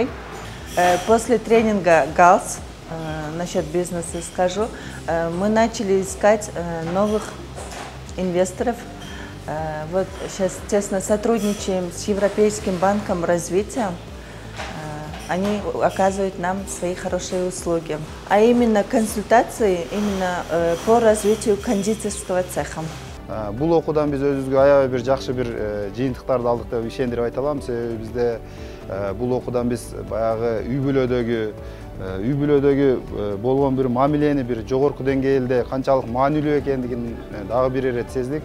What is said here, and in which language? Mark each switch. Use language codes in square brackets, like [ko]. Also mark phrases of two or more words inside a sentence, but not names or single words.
[ru] После тренинга ГАЛС, насчет бизнеса скажу, мы начали искать новых инвесторов. Вот сейчас тесно сотрудничаем с Европейским банком развития. Они оказывают нам свои хорошие услуги. А именно консультации именно по развитию кондитерского цеха. [ky] Бул окуудан биз өзүбүзгө аябай бир жакшы бир жыйынтыктарды алдык деп ишендирип айта алам. Себеби бизде Бул окуудан биз баягы үй бүлөдөгү болгон бир мамилени бир жогорку деңгээлде канчалык маанилүү экендигин дагы бир ирет сездик.